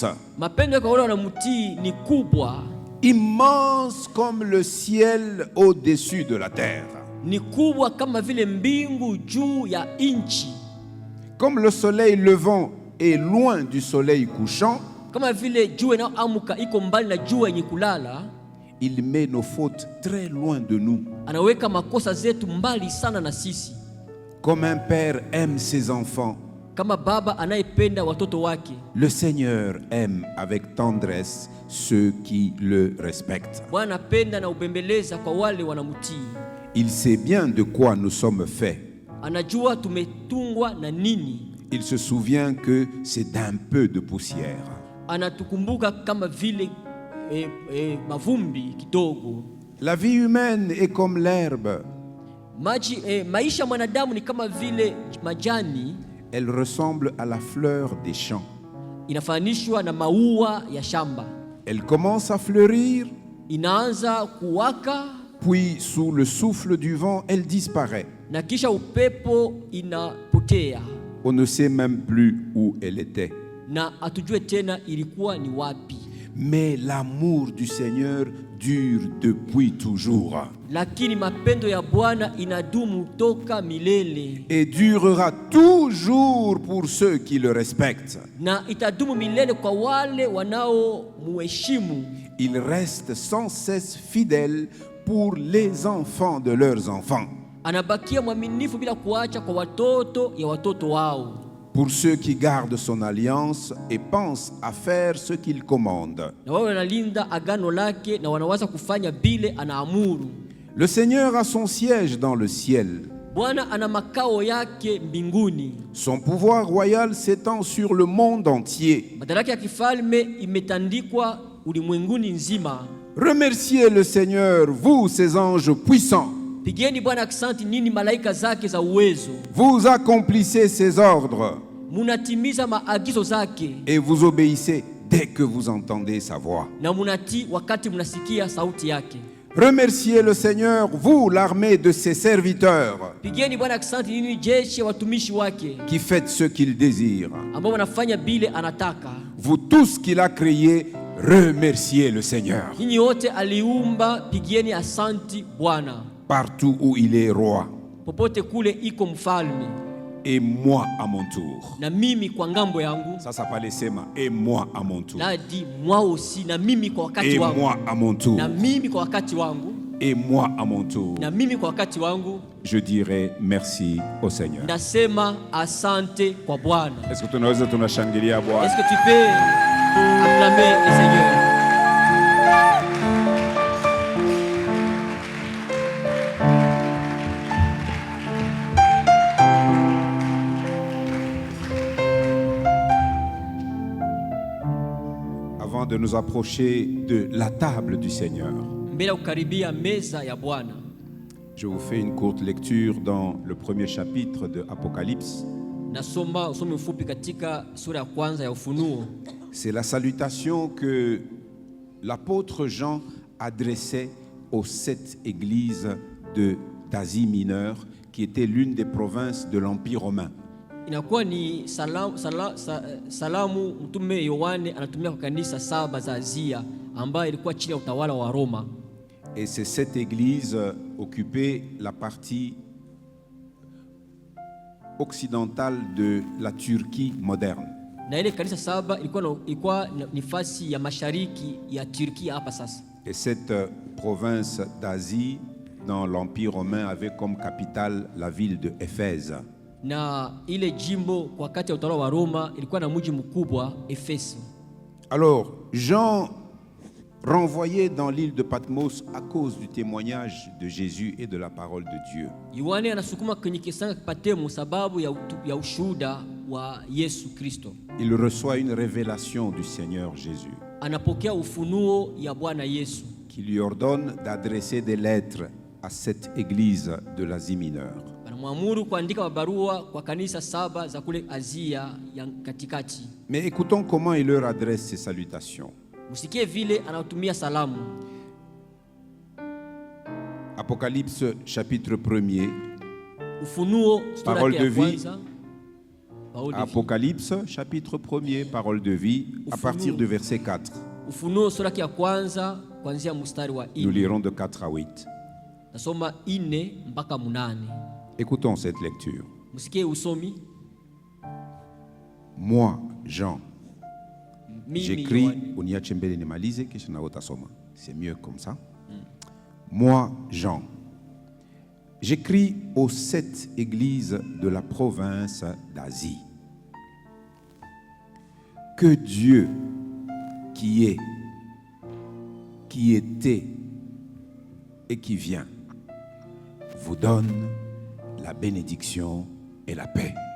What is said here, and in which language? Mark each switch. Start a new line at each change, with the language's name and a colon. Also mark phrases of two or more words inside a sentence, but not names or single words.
Swahili: Mapendo yake kwa wale wanamtii ni kubwa.
French: Immense comme le ciel au-dessus de la terre.
Swahili: Ni kubwa kama vile mbingu juu ya inchi.
French: Comme le soleil levant est loin du soleil couchant,
Swahili: Kama vile jua inayoamka iko mbali na jua yenye kulala.
French: il met nos fautes très loin de nous.
Swahili: Anaweka makosa zetu mbali sana na sisi.
French: Comme un père aime ses enfants,
Swahili: Kama baba anayependa watoto wake,
French: le Seigneur aime avec tendresse ceux qui le respectent.
Swahili: Bwana anapenda na ubembeleza kwa wale wanamtii.
French: Il sait bien de quoi nous sommes faits.
Swahili: Anajua tumetungwa na nini.
French: Il se souvient que c'est d'un peu de poussière.
Swahili: Anatukumbuka kama vile mavumbi kidogo.
French: La vie humaine est comme l'herbe.
Swahili: Maisha mwanadamu ni kama vile majani.
French: Elle ressemble à la fleur des champs.
Swahili: Inafananishwa na maua ya shamba.
French: Elle commence à fleurir,
Swahili: Inaanza kuwaka
French: puis sous le souffle du vent, elle disparaît.
Swahili: na kisha upepo inapotea.
French: On ne sait même plus où elle était.
Swahili: Na atujue tena ilikuwa ni wapi.
French: Mais l'amour du Seigneur dure depuis toujours.
Swahili: Lakini mapendo ya Bwana inadumu toka milele.
French: Et durera toujours pour ceux qui le respectent.
Swahili: Na itadumu milele kwa wale wanaomuheshimu.
French: Il reste sans cesse fidèle pour les enfants de leurs enfants.
Swahili: Anabakia mwaminifu bila kuacha kwa watoto ya watoto wao.
French: Pour ceux qui gardent son alliance et pensent à faire ce qu'il commande.
Swahili: Na wao wanalinda agano lake na wanawaza kufanya bile anaamuru.
French: Le Seigneur a son siège dans le ciel.
Swahili: Bwana ana makao yake mbinguni.
French: Son pouvoir royal s'étend sur le monde entier.
Swahili: Madaraka ya kifalme imetandikwa ulimwenguni nzima.
French: Remerciez le Seigneur, vous, ses anges puissants.
Swahili: Pigieni Bwana aksanti nini malaika zake za uwezo.
French: Vous accomplissez ses ordres
Swahili: Munatimiza maagizo zake.
French: et vous obéissez dès que vous entendez sa voix.
Swahili: Na munati wakati munasikia sauti yake.
French: Remerciez le Seigneur, vous, l'armée de ses serviteurs,
Swahili: Pigieni Bwana aksanti nini jeshi ya watumishi wake.
French: qui faites ce qu'il désire.
Swahili: Ambao wanafanya bile anataka.
French: Vous tous qu'il a créés, remerciez le Seigneur.
Swahili: Nyinyi wote aliumba, pigieni asanti Bwana.
French: Partout où il est roi.
Swahili: Popote kule iko mfalme.
French: Et moi à mon tour.
Swahili: Na mimi kwa ngambo yangu.
French: Ça s'appelle Sema. Et moi à mon tour. Na di moi aussi,
Swahili: na mimi kwa wakati
French: Et
Swahili: wangu.
French: moi à mon tour.
Swahili: Na mimi kwa wakati wangu.
French: Et moi à mon tour.
Swahili: Na mimi kwa wakati wangu.
French: Je dirai merci au Seigneur.
Swahili: Nasema asante kwa Bwana.
French: Est-ce que
Swahili: tunaweza tunashangilia Bwana?
French: Est-ce que tu peux acclamer le Seigneur? Avant de nous approcher de la table du Seigneur,
Swahili: Mbele kukaribia meza ya Bwana.
French: je vous fais une courte lecture dans le premier chapitre de Apocalypse.
Swahili: Nasoma usomi mfupi katika sura ya kwanza ya Ufunuo.
French: C'est la salutation que l'apôtre Jean adressait aux 7 églises d'Asie mineure, qui était l'une des provinces de l'Empire romain.
Swahili: Inakuwa ni salamu mtume Yohane anatumia kwa kanisa 7 za Asia ambayo ilikuwa chini ya utawala wa Roma.
French: Et ces 7 églises occupaient la partie occidentale de la Turquie moderne.
Swahili: Na ile kanisa 7 ilikuwa nafasi ya mashariki ya Turkia hapa sasa.
French: Et cette province d'Asie dans l'Empire romain avait comme capitale la ville de Éphèse.
Swahili: Na ile jimbo kwa wakati ya utawala wa Roma ilikuwa na mji mkubwa Efeso.
French: Alors, Jean renvoyé dans l'île de Patmos à cause du témoignage de Jésus et de la parole de Dieu.
Swahili: Yohane anasukuma kwenye kisanga Patmos sababu ya ushuhuda wa Yesu Kristo.
French: Il reçoit une révélation du Seigneur Jésus
Swahili: Anapokea ufunuo ya Bwana Yesu
French: qui lui ordonne d'adresser des lettres à cette église de l'Asie mineure.
Swahili: anamwamuru kuandika barua kwa kanisa 7 za kule Asia ya katikati.
French: Mais écoutons comment il leur adresse ses salutations.
Swahili: Msikie vile anatumia salamu.
French: Apocalypse chapitre 1er.
Swahili: Ufunuo sura
French: Parole
Swahili: ya
French: de vie.
Swahili: kwanza.
French: Parole de vie. Apocalypse chapitre 1er, parole de vie, à partir du verset 4.
Swahili: Ufunuo sura ya kwanza kuanzia mstari wa
French: Nous
Swahili: 4.
French: lirons de 4 à 8.
Swahili: Nasoma 4 mpaka 8.
French: Écoutons cette lecture.
Swahili: Msikie usomi.
French: Moi, Jean,
Swahili: Mimi
French: j'écris,
Swahili: Yohane. uniache mbele nimalize kisha na utasoma.
French: C'est mieux comme ça. Moi, Jean, j'écris aux 7 églises de la province d'Asie. Que Dieu, qui est, qui était et qui vient, vous donne la bénédiction et la paix.